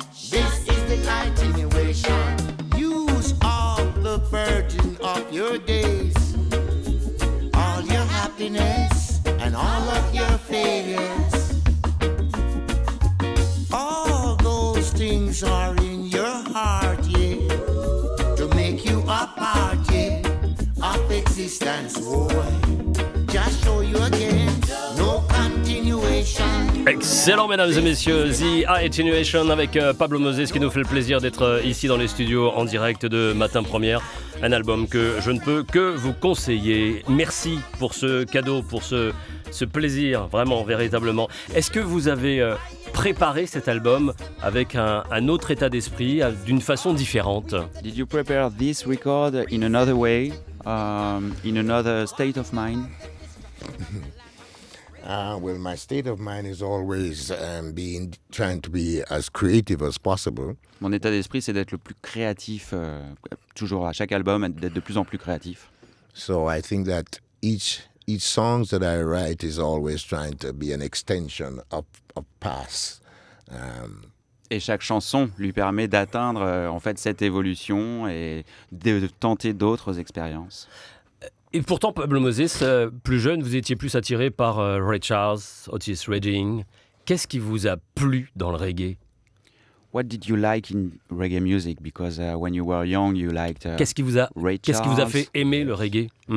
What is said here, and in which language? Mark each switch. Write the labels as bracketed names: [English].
[English] This is the attenuation. Use all the burden of your days, all your happiness and all of your failures. All those things are in your heart, yeah, to make you a part, yeah, of existence, boy. Just show you again, no continuation. [French] Excellent, mesdames et messieurs, The Attenuation avec Pablo Moses qui nous fait le plaisir d'être ici dans les studios en direct de Matin Première. Un album que je ne peux que vous conseiller. Merci pour ce cadeau, pour ce plaisir, vraiment, véritablement. Est-ce que vous avez préparé cet album avec un autre état d'esprit, d'une façon différente? [English] Did you prepare this record in another way, in another state of mind? Well, my state of mind is always trying to be as creative as possible. [French] Mon état d'esprit, c'est d'être le plus créatif, toujours à chaque album, d'être de plus en plus créatif. [English] So I think that each song that I write is always trying to be an extension of past. [French] Et chaque chanson lui permet d'atteindre en fait cette évolution et de tenter d'autres expériences. Et pourtant, Pablo Moses, plus jeune, vous étiez plus attiré par Ray Charles, Otis Redding. Qu'est-ce qui vous a plu dans le reggae? [English] What did you like in reggae music? Because when you were young, you liked [French] Qu'est-ce qui vous a fait aimer le reggae?